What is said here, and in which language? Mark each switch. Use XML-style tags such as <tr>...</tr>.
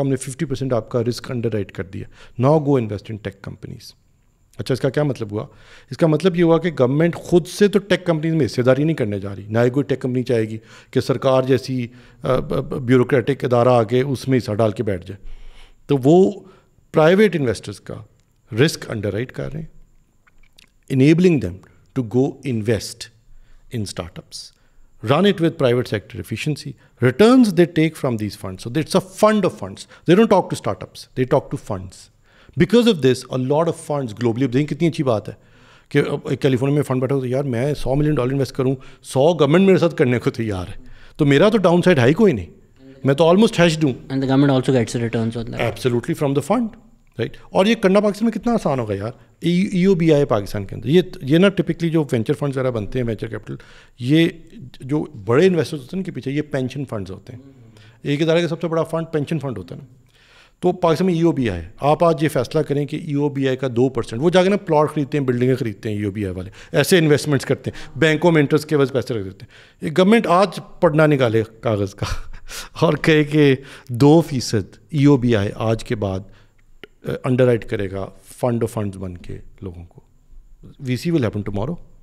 <ur>ہم نے 50% آپ کا رسک انڈر رائٹ کر دیا.</ur> <en>Now go invest in tech companies.</en> <ur>اچھا اس کا کیا مطلب ہوا؟ اس کا مطلب یہ ہوا کہ گورنمنٹ خود سے تو ٹیک کمپنیز میں حصے داری نہیں کرنے جا رہی. نہ ہی کوئی ٹیک کمپنی چاہے گی کہ سرکار جیسی بیوروکریٹک ادارہ آگے اس میں حصہ ڈال کے بیٹھ جائے. تو وہ پرائیویٹ انویسٹرز کا رسک انڈر رائٹ کر رہے ہیں,</ur> <en>enabling them to go invest in startups, run it with private sector efficiency, returns they take from these funds. So it's a fund of funds. They don't talk to startups, they talk to funds. Because of this, a lot of funds globally,</en> <ur>اب دیکھیں کتنی اچھی بات ہے کہ California میں fund بیٹھا ہوتا ہے, یار میں $100 ملین انویسٹ کروں, 100 گورنمنٹ میرے ساتھ کرنے کو تیار ہے, تو میرا تو ڈاؤن سائڈ ہے ہی کوئی نہیں, میں تو آلموسٹ ہیشڈ ہوں.</ur> <en>And the government also gets returns on that. Absolutely from the fund. Right.</en> <ur>اور یہ کرنا پاکستان میں کتنا آسان ہوگا یار. ای او بی آئی پاکستان کے اندر یہ نا ٹپکلی جو وینچر فنڈز وغیرہ بنتے ہیں, وینچر کیپٹل, یہ جو بڑے انویسٹرز ہوتے ہیں ان کے پیچھے یہ پینشن فنڈز ہوتے ہیں. ایک ادارے کا سب سے بڑا فنڈ پینشن فنڈ ہوتا ہے نا. تو پاکستان میں ای او بی آئی, آپ آج یہ فیصلہ کریں کہ ای او بی آئی کا 2%, وہ جا کے نا پلاٹ خریدتے ہیں, بلڈنگیں خریدتے ہیں ای او بی آئی والے, ایسے انویسٹمنٹس کرتے ہیں, بینکوں میں انٹرسٹ کے وجہ پیسے رکھ دیتے ہیں. یہ گورنمنٹ آج پڑھنا نکالے کاغذ کا اور کہے کہ 2% ای او بی آئی آج کے بعد انڈر رائٹ کرے گا فنڈ آف فنڈز بن کے لوگوں کو.</ur> <en>We see will happen tomorrow.</en>